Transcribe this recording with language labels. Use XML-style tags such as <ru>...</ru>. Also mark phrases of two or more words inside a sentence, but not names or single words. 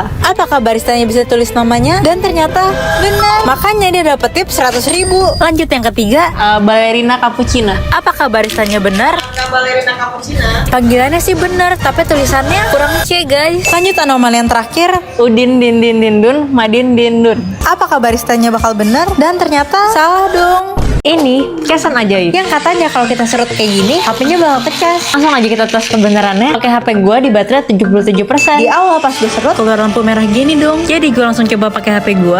<id>Apakah baristanya bisa tulis namanya? Dan ternyata benar. Makanya dia dapet tip 100.000. Lanjut yang ketiga. Ballerina cappuccina. Apakah baristanya benar? Ballerina Cappuccina. Panggilannya sih benar, tapi tulisannya kurang C guys. Lanjut anomali yang terakhir. Udin din din din dun, madin din dun. Apakah baristanya bakal benar? Dan ternyata salah dong. Ini kesan ajaib. Yang katanya kalau kita serut kayak gini, HP-nya bakal pecah. Langsung aja kita tes kebenarannya. Pakai HP gua di baterai 77%. Di awal pas gue serut, keluar lampu merah gini dong. Jadi gue langsung coba pakai HP gue.</id>